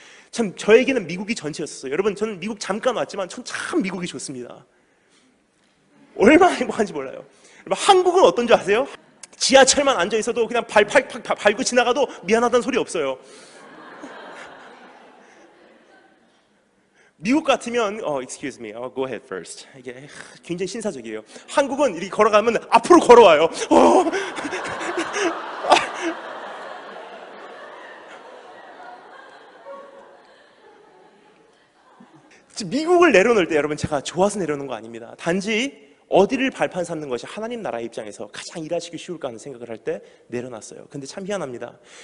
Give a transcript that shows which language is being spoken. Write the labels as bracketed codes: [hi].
[ko] 참 저에게는 미국이 전체였어요. 여러분, 저는 미국 잠깐 왔지만 전 참 미국이 좋습니다. 얼마나 행복한지 몰라요. 여러분, 한국은 어떤 줄 아세요? 지하철만 앉아 있어도 그냥 밟고 지나가도 미안하다는 소리 없어요. 미국 같으면 [en] excuse me, go ahead first. [ko] 이게 굉장히 신사적이에요. 한국은 이렇게 걸어가면 앞으로 걸어와요. 미국을 내려놓을 때 여러분, 제가 좋아서 내려놓은 거 아닙니다. 단지 어디를 발판 삼는 것이 하나님 나라의 입장에서 가장 일하시기 쉬울까 하는 생각을 할 때 내려놨어요. 근데 참 희한합니다.